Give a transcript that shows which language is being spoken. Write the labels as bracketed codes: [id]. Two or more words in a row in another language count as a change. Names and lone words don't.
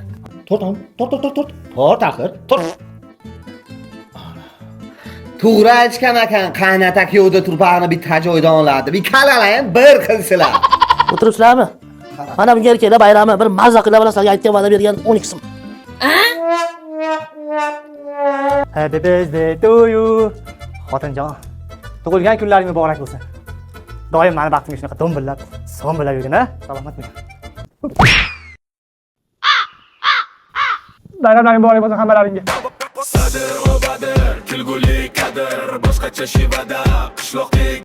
[uz] Tort. Tort axir. Tort. To'g'ri aytgan ekan, qaynota kuyovda turpani bitta joydan oladi. Bir kalalar ham bir xilsilar. O'tiribsizlarmi? Mana bunga erkaklar bayrami bir mazza qilib sizlarga aytgan va'da bergan 12 so'm. [en] Happy birthday to you. [uz] Xotinjon. Tug'ilgan kunlaring muborak bo'lsin. Doim meni baxtimga shunaqa do'mbillab, so'mbillab yurgin, ha? Salomatmi? Bayramlaring muborak bo'lsin hammalaringga. Sadir va badir, kulguli kadir, boshqacha shivada, qishloqdek